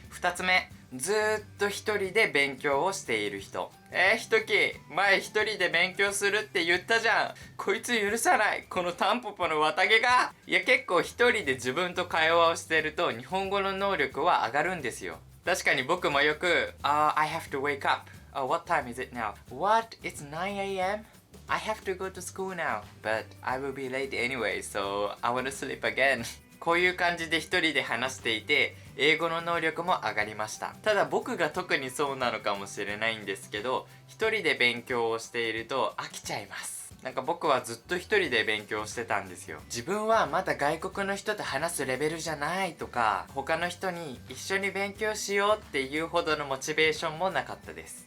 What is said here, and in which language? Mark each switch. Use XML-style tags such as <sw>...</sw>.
<ja>2つ目、ずーっと一人で勉強をしている人。ひとき、前一人で勉強するって言ったじゃん。こいつ許さない。このタンポポの綿毛が。いや結構一人で自分と会話をしてると日本語の能力は上がるんですよ。確かに僕もよく、</ja> <en>I have to wake up. What time is it now? What? It's 9 a.m.?I have to go to school now, but I will be late anyway, so I want to sleep again.</en> <ja>こういう感じで一人で話していて、英語の能力も上がりました。ただ僕が特にそうなのかもしれないんですけど、一人で勉強をしていると飽きちゃいます。なんか僕はずっと一人で勉強してたんですよ。自分はまだ外国の人と話すレベルじゃないとか、他の人に一緒に勉強しようっていうほどのモチベーションもなかったです。</ja>